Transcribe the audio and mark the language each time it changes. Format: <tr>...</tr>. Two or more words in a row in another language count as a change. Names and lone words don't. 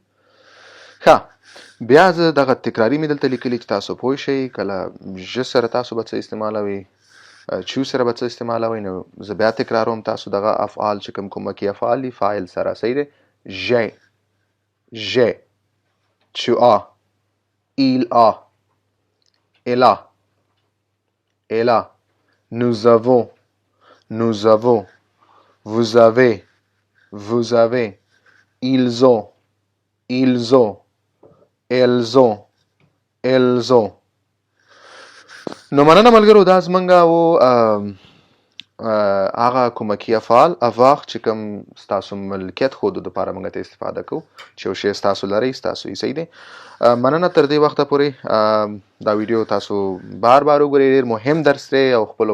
<ps>ښه بیا زه دغه تکراري مې دلته لیکلي چې تاسو پوه شئ. کله ژ سره تاسو به څه استعمالوئ چو سره به څه استعمالوئ نو زه بیا تکراروم تاسو دغه افعال چې کوم کومکي افعال دي فاعل سره. صحیح ده.</ps> <fr>ژ tu as, il a, elle a, nous avons, vous avez, ils ont, elles ont.</fr> <ps>نو مننه ملګرو دا زمونږ هغه کومکی افعال افاق چې کوم ستاسو ملکیت خود د پاره موږ ته استفاده کوو چې یو شی ستاسو لري ستاسو یې صحیح دی مننه تر دې وخته پورې دا ویډیو تاسو بار وګورئ ډېر مهم درس دی او خپل</ps>